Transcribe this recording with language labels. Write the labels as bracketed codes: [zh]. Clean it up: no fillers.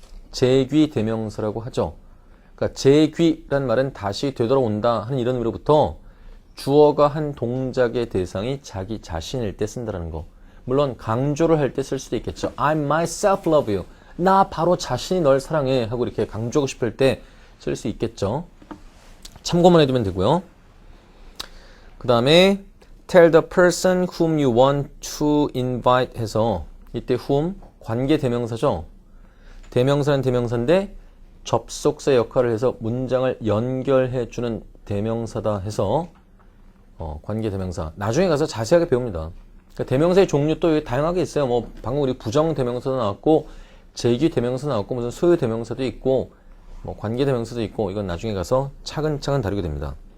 [ko] 재귀 대명사라고 하죠. 그러니까 재귀란 말은 다시 되돌아온다 하는 이런 의미로부터 주어가 한 동작의 대상이 자기 자신일 때 쓴다는 거. 물론 강조를 할 때 쓸 수도 있겠죠. [en] I myself love you. [ko] 나 바로 자신이 널 사랑해 하고 이렇게 강조하고 싶을 때 쓸 수 있겠죠. 참고만 해두면 되고요. 그 다음에 [en] tell the person whom you want to invite [ko] 해서 이때 [en] whom [ko] 관계 대명사죠. 대명사는 대명사인데 접속사 역할을 해서 문장을 연결해주는 대명사다 해서 관계 대명사. 나중에 가서 자세하게 배웁니다. 그러니까 대명사의 종류 또 다양하게 있어요. 뭐 방금 우리 부정 대명사도 나왔고 재귀 대명사 나왔고 무슨 소유 대명사도 있고 뭐 관계 대명사도 있고 이건 나중에 가서 차근차근 다루게 됩니다.